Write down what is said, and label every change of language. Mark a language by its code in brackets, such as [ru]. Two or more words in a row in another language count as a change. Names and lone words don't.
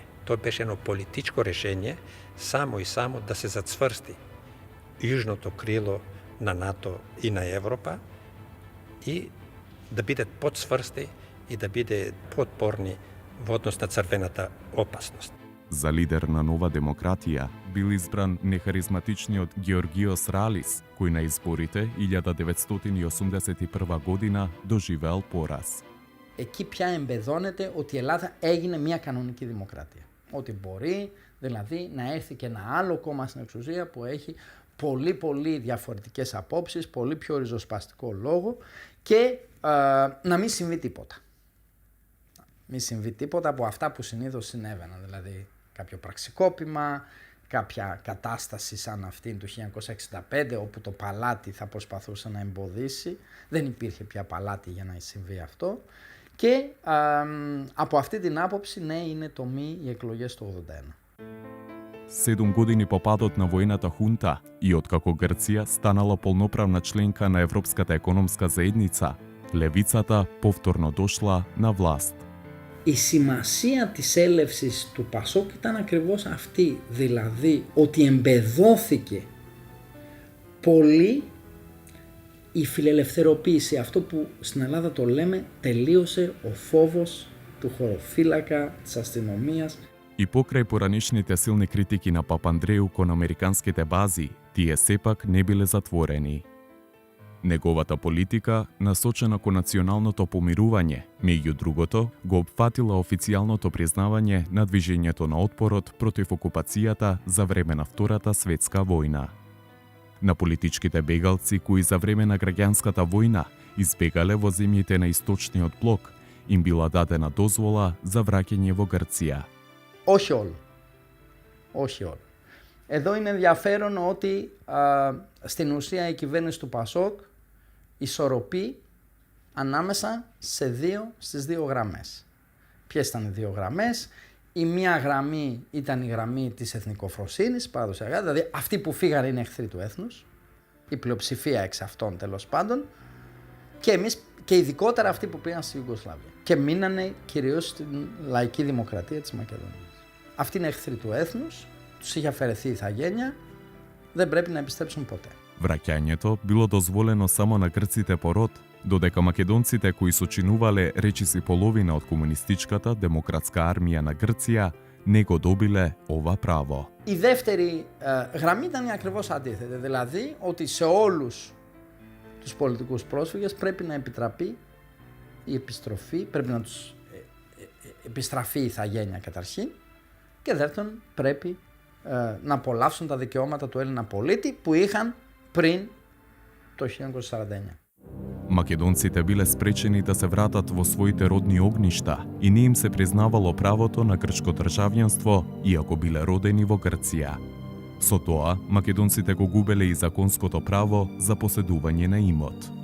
[mk] Тоа беше едно политичко решение само и само да се зацврсти јужното крило на НАТО и на Европа и да бидат подсврсти и да биде подпорни во однос на црвената опасност. За лидер на Нова демократија бил избран нехаризматичниот Георгиос Ралис, кој на изборите 1981 година доживеал пораз. [el] Εκεί πια εμπεδώνεται ότι η Ελλάδα έγινε μια κανονική δημοκρατία. Ότι μπορεί δηλαδή να έρθει και ένα άλλο κόμμα στην εξουσία που έχει πολύ διαφορετικές απόψεις, πολύ πιο ριζοσπαστικό λόγο και να μην συμβεί τίποτα. Μην συμβεί τίποτα από αυτά που συνήθως συνέβαιναν, δηλαδή κάποιο πραξικόπημα, κάποια κατάσταση σαν αυτήν του 1965 όπου το παλάτι θα προσπαθούσε να εμποδίσει, δεν υπήρχε πια παλάτι για να συμβεί αυτό και από αυτή την άποψη ναι είναι το μη οι εκλογές του 81. [mk] 7 години по падот на воената хунта и откако Грција станала полноправна членка на Европската економска заедница, левицата повторно дошла на власт. [el] Η σημασία της έλευσης του ΠΑΣΟΚ ήταν ακριβώς αυτή, δηλαδή ότι εμπεδώθηκε πολύ η φιλελευθεροποίηση, αυτό που στην Ελλάδα το λέμε τελείωσε ο φόβος του χωροφύλακα, της αστυνομίας. [mk] И покрај поранешните силни критики на Папандреу кон американските бази, тие сепак не биле затворени. Неговата политика, насочена кон националното помирување, меѓу другото, го опфатила официјалното признавање на движењето на отпорот против окупацијата за време на Втората светска војна. На политичките бегалци кои за време на граѓанската војна избегале во земјите на Источниот блок, им била дадена дозвола за враќање во Грција. [el] Όχι όλο. Όχι όλο. Εδώ είναι ενδιαφέρον ότι στην ουσία η κυβέρνηση του ΠΑΣΟΚ ισορροπεί ανάμεσα στις δύο γραμμές. ποιες ήταν οι δύο γραμμές. Η μία γραμμή ήταν η γραμμή της εθνικοφροσύνης, παραδοσιακά, δηλαδή αυτοί που φύγανε είναι εχθροί του έθνους, η πλειοψηφία εξ αυτών τέλος πάντων, και εμείς και ειδικότερα αυτοί που πήγαν στη Ιουγκοσλαβία και μείνανε κυρίως στην λαϊκή δημοκρατία της Μακεδονίας. Αυτοί είναι εχθροί του έθνους, τους είχε αφαιρεθεί η ηθαγένεια, δεν πρέπει να επιστρέψουν ποτέ. [mk] Враќањето било дозволено само на грците по род, додека македонците кои сочинувале речиси половина од комунистичката демократска армија на Грција не го добиле ова право. [el] Η δεύτερη γραμμή ήταν ακριβώς αντίθετη, δηλαδή ότι σε όλους τους πολιτικούς πρόσφυγες πρέπει να επιτραπεί η επιστροφή, πρέπει να τους επιστραφεί η ηθαγένεια καταρχήν και δεύτερον πρέπει να απολαύσουν τα δικαιώματα του Έλληνα πολίτη που είχαν πριν το 1949. [mk] Македонците биле спречени да се вратат во своите родни огништа и не им се признавало правото на грчко државјанство, иако биле родени во Грција. Со тоа, македонците го губеле и законското право за поседување на имот.